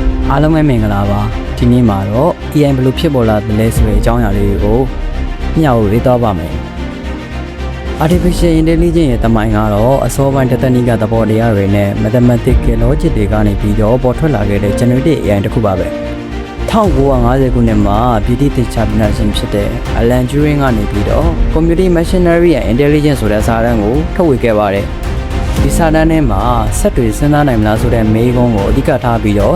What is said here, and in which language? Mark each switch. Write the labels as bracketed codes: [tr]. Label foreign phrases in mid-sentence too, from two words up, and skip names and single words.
[my] အားလုံးပဲမင်္ဂလာပါဒီနေ့မှာတော့ AI ဘယ်လိုဖြစ်ပေါ်လာသလဲဆိုတဲ့အကြောင်းအရာလေးတွေကိုမျှဝေပေးသွားပါမယ် [en] Artificial Intelligence [my] ရဲ့တမိုင်းကတော့အစောပိုင်း technique သဘောတရားတွေနဲ့ [en] mathematical logic [my] တွေကနေပြီးတော့ပေါ်ထွက်လာခဲ့တဲ့ [en] generative AI [my] တစ်ခုပါပဲ1950ခုနှစ်မှာပြည်တိတိကျပညာရှင်ဖြစ်တဲ့ Alan Turing ကနေပြီးတော့ Computing Machinery and Intelligence ဆိုတဲ့စာတမ်းကိုထုတ်ဝေခဲ့ပါတယ်ဒီစာတမ်းထဲမှာစက်တွေစဉ်းစားနိုင်မလားဆိုတဲ့မေးခွန်းကိုအဓိကထားပြီးတော့